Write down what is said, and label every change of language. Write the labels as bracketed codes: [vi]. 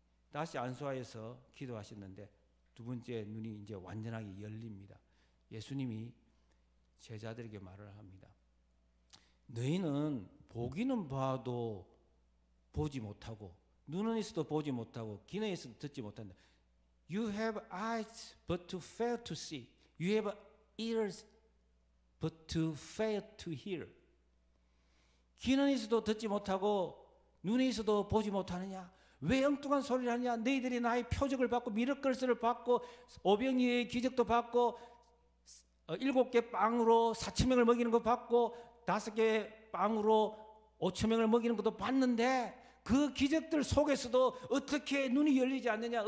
[ko] 다시 안수하여서 기도하셨는데 두 번째 눈이 이제 완전하게 열립니다. 예수님이 제자들에게 말을 합니다. 너희는 보기는 봐도 보지 못하고 눈은 있어도 보지 못하고 귀는 있어도 듣지 못한다. [en] You have eyes but to fail to see. You have ears but to fail to hear. [ko] 귀는 있어도 듣지 못하고 눈이 있어도 보지 못하느냐? 왜 엉뚱한 소리를 하느냐? 너희들이 나의 표적을 받고 미러클스를 받고 오병이의 기적도 받고 7개 빵으로 4,000명을 먹이는 거 받고 5개 빵으로 5,000명을 먹이는 것도 봤는데 그 기적들 속에서도 어떻게 눈이 열리지 않느냐?